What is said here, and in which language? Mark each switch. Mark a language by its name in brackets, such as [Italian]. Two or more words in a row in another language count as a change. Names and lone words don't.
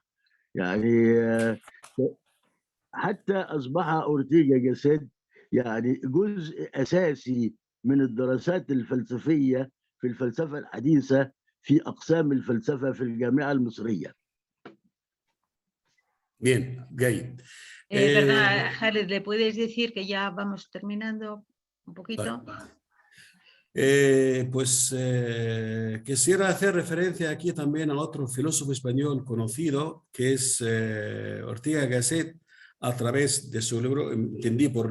[Arabic] يعني حتى أصبح أورتيغا جاسيت يعني جزء أساسي من الدراسات الفلسفية في الفلسفة الحديثة في أقسام الفلسفة في الجامعة المصرية. [Spanish] Bien, جيد. Perdona, Khaled, ¿le puedes decir que ya vamos terminando un poquito? Quisiera hacer referencia aquí también a otro filósofo español conocido, que es Ortega Gasset, a través de su libro, entendí por